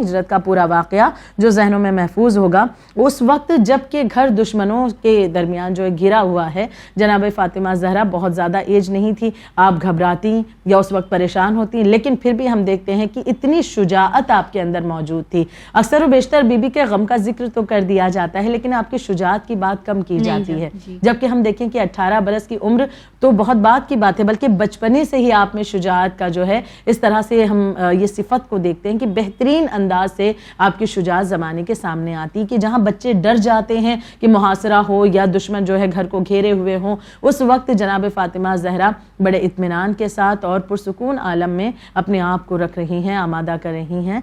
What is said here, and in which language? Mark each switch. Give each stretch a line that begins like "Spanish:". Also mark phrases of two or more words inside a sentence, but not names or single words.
Urdu: ہجرت کا پورا واقعہ جو ذہنوں میں محفوظ ہوگا، اس وقت جب کہ گھر دشمنوں کے درمیان جو گھرا ہوا ہے، جناب فاطمہ زہرا بہت زیادہ ایج نہیں تھی، آپ گھبراتی یا اس وقت پریشان ہوتی، لیکن پھر بھی ہم دیکھتے ہیں کہ اتنی شجاعت آپ کے اندر موجود تھی۔ اکثر و بیشتر بی بی کے غم کا ذکر تو کر دیا جاتا ہے، لیکن آپ کی شجاعت کی بات کم کی جاتی ہے، جبکہ ہم دیکھیں کہ 18 برس کی عمر تو بہت بات کی بات ہے، بلکہ بچپنے سے ہی آپ میں شجاعت کا جو ہے اس طرح سے ہم یہ صفت کو دیکھتے ہیں کہ بہترین انداز سے آپ کی شجاعت زمانے کے سامنے آتی کہ جہاں بچے ڈر جاتے ہیں کہ محاصرہ ہو یا دشمن جو ہے گھر کو گھیرے ہوئے ہوں، اس وقت جناب فاطمہ زہرا بڑے اطمینان کے ساتھ اور پرسکون عالم میں اپنے آپ کو رکھ رہی ہیں، آمادہ کر رہی ہیں۔